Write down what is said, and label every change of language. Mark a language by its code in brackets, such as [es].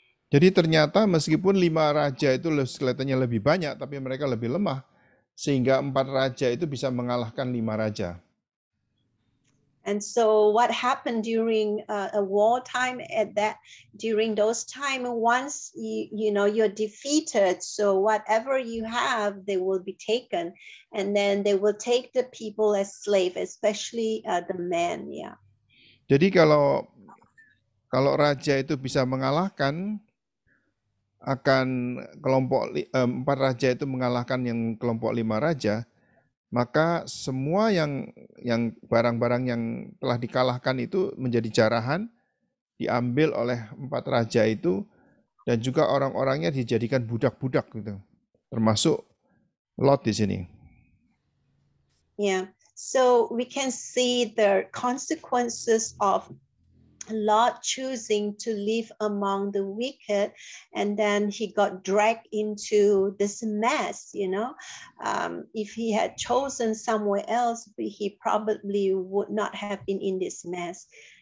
[id] Jadi ternyata meskipun 5 raja itu kelihatannya lebih banyak, tapi mereka lebih lemah, sehingga 4 raja itu bisa mengalahkan 5 raja. [en] And so what happened during a wartime during those time, once you're defeated, so whatever you have, they will be taken, and then they will take the people as slave, especially the men. Yeah. [id] Jadi kalau raja itu bisa mengalahkan akan kelompok 4 raja itu mengalahkan yang kelompok 5 raja, maka semua yang barang-barang yang telah dikalahkan itu menjadi jarahan, diambil oleh 4 raja itu, dan juga orang-orangnya dijadikan budak-budak gitu, termasuk Lot di sini. [en] Yeah, so we can see the consequences of Lot choosing to live among the wicked, and then he got dragged into this mess. If he had chosen somewhere else, he probably would not have been in this mess.